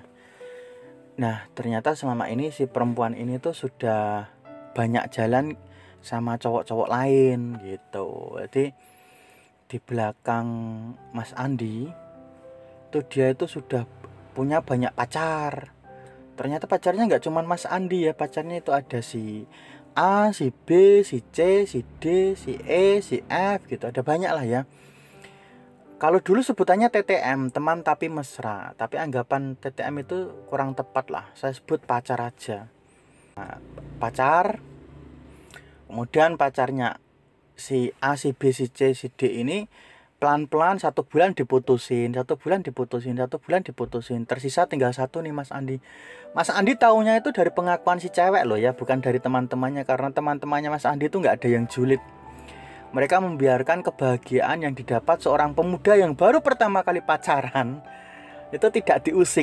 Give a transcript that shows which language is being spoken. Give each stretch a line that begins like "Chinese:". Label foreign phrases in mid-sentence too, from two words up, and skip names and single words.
Indonesian: Nah, ternyata selama ini si perempuan ini tuh sudah banyak jalan sama cowok-cowok lain gitu. Jadi di belakang Mas Andi itu dia itu sudah punya banyak pacar. Ternyata pacarnya gak cuma Mas Andi ya, pacarnya itu ada si A, si B, si C, si D, si E, si F gitu, ada banyak lah ya. Kalau dulu sebutannya TTM, teman tapi mesra. Tapi anggapan TTM itu kurang tepat lah. Saya sebut pacar aja. Nah, pacar, kemudian pacarnya si A, si B, si C, si D ini pelan-pelan 1 bulan diputusin, 1 bulan diputusin, 1 bulan diputusin. Tersisa tinggal satu nih Mas Andi. Mas Andi taunya itu dari pengakuan si cewek loh ya, bukan dari teman-temannya. Karena teman-temannya Mas Andi itu nggak ada yang julid. Mereka membiarkan kebahagiaan yang didapat seorang pemuda yang baru pertama kali pacaran itu tidak diusik.